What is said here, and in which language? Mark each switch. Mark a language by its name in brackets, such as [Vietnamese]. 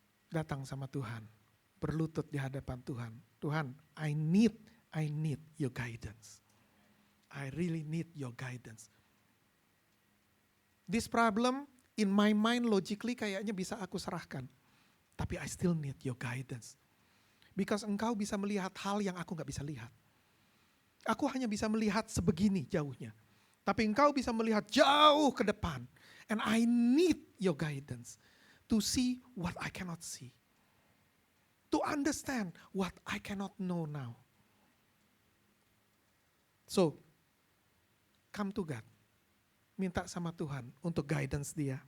[Indonesian] Datang sama Tuhan, berlutut di hadapan Tuhan. Tuhan, [English] I need your guidance. I really need your guidance. This problem, in my mind logically [Indonesian] kayaknya bisa aku serahkan. Tapi [English] I still need your guidance. [Indonesian] Because engkau bisa melihat hal yang aku gak bisa lihat. Aku hanya bisa melihat sebegini jauhnya. Tapi engkau bisa melihat jauh ke depan. [English] And I need your guidance to see what I cannot see. To understand what I cannot know now. So, come to God. [Indonesian] Minta sama Tuhan untuk guidance dia.